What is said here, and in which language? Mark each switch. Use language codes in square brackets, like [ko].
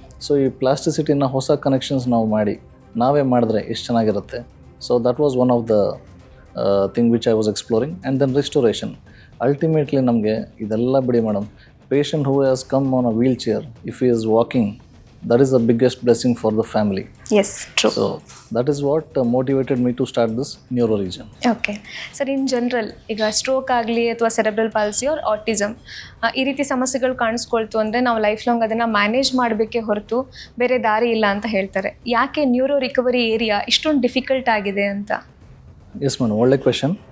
[kn] So ಈ ಪ್ಲಾಸ್ಟಿಸಿಟಿನ ಹೊಸ connections ನಾವು ನಾವೇ ಮಾಡಿದ್ರೆ ಎಷ್ಟು ಚೆನ್ನಾಗಿರುತ್ತೆ. [en] So that was one of the thing which I was exploring. And then restoration. Ultimately [kn] ನಮಗೆ ಇದೆಲ್ಲ ಬಿಡಿ [en] Madam, patient who has come on a wheelchair, if he is walking, that is the biggest blessing for the family. Yes, true. So that is what motivated me to start this neuroregion. [kn] Okay sir, [en] in general [kn] ಈಗ stroke ಆಗಲಿ ಅಥವಾ cerebral policy R autism ಈ ರೀತಿ ಸಮಸ್ಯೆಗಳು ಕಾಣಿಸ್ಕೊಳ್ತು ಅಂದರೆ ನಾವು life long ಅದನ್ನು manage ಮಾಡಬೇಕೇ ಹೊರತು ಬೇರೆ ದಾರಿ ಇಲ್ಲ ಅಂತ ಹೇಳ್ತಾರೆ. ಯಾಕೆ ನ್ಯೂರೋ ರಿಕವರಿ ಏರಿಯಾ ಇಷ್ಟೊಂದು ಡಿಫಿಕಲ್ಟ್ ಆಗಿದೆ ಅಂತ? [en] Yes madam, ಒಳ್ಳೆ question.